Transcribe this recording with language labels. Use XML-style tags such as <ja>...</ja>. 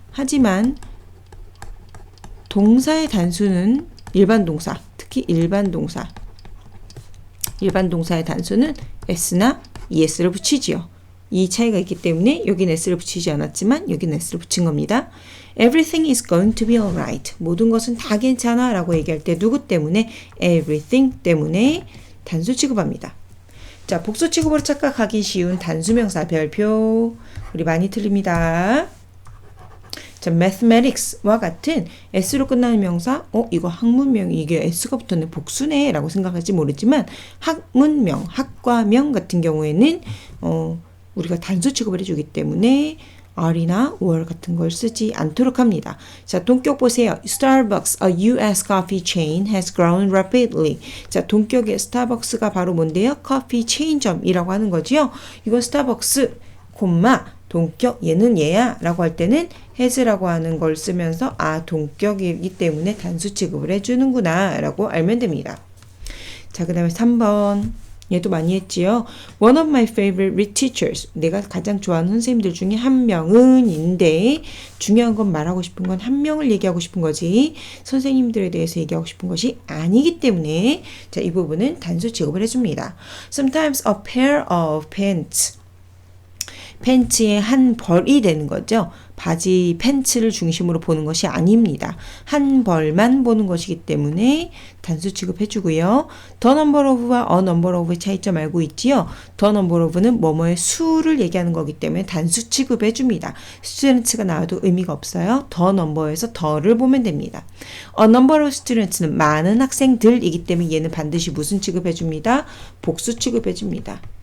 <ko>하지만 동사의 단수는 일반 동사, 특히 일반 동사의 단수는 s나 es를 붙이지요. 이 차이가 있기 때문에 여긴 s를 붙이지 않았지만 여긴 s를 붙인 겁니다.</ko> <en>Everything is going to be alright.</en> <ko>모든 것은 다 괜찮아 라고 얘기할 때 누구 때문에? Everything 때문에 단수 취급합니다. 자, 복수 취급으로 착각하기 쉬운 단수명사 별표. 우리 많이 틀립니다. 자, mathematics와 같은 s로 끝나는 명사, 이거 학문명이 이게 s가 붙었네, 복수네 라고 생각할지 모르지만 학문명, 학과명 같은 경우에는 우리가 단수 취급을 해주기 때문에 are나 were 같은 걸 쓰지 않도록 합니다. 자, 동격 보세요.</ko> <en>Starbucks, a US coffee chain, has grown rapidly.</en> <ko>자, 동격의 스타벅스가 바로 뭔데요? 커피 체인점이라고 하는 거지요. 이건 스타벅스, 동격, 얘는 얘야 라고 할 때는 has라고 하는 걸 쓰면서 동격이기 때문에 단수 취급을 해주는구나 라고 알면 됩니다. 자, 그 다음에 3번. 얘도 많이 했지요.</ko> <en>One of my favorite teachers.</en> <ko>내가 가장 좋아하는 선생님들 중에 한 명은 인데 중요한 건 말하고 싶은 건 한 명을 얘기하고 싶은 거지 선생님들에 대해서 얘기하고 싶은 것이 아니기 때문에 자, 이 부분은 단수 취급을 해줍니다.</ko> <en>Sometimes a pair of pants.</en> <ko>팬츠의 한 벌이 되는 거죠. 바지 팬츠를 중심으로 보는 것이 아닙니다. 한 벌만 보는 것이기 때문에 단수 취급해주고요.</ko> <en>The number of</en> <ko>와</ko> <en>a number of</en> <ko>의 차이점 알고 있지요? The number of는 뭐뭐의 수를 얘기하는 거기 때문에 단수 취급해줍니다. students가 나와도 의미가 없어요.</ko> <en>The number</en> <ko>에서 the를 보면 됩니다.</ko> <en>A number of students</en> <ko>는 많은 학생들이기 때문에 얘는 반드시 무슨 취급해줍니다? 복수 취급해줍니다.</ko>